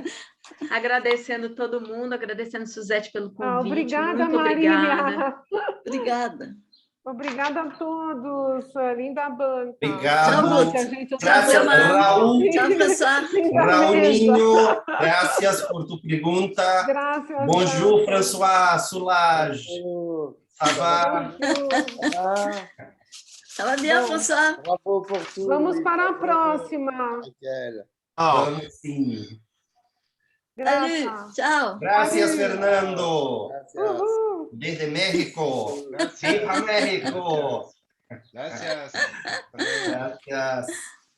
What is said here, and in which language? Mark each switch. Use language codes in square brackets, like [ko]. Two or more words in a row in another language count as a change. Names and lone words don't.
[pt] Agradecendo todo mundo, agradecendo Suzete pelo convite. Obrigada, muito Marília. Obrigada. Obrigada a todos, linda banca. Obrigado. [es] Gracias, Raúl. [pt] Tchau, pessoal. Raúlinho, [es] gracias por tu pergunta. Gracias. [fr] Bonjour, François Soulage. Ça va? Ça va bien, François? [pt] Vamos para a próxima. Vamos sim. [fr] Salut, tchau. [es] Gracias, Fernando. Desde México. Viva México. Gracias. Gracias.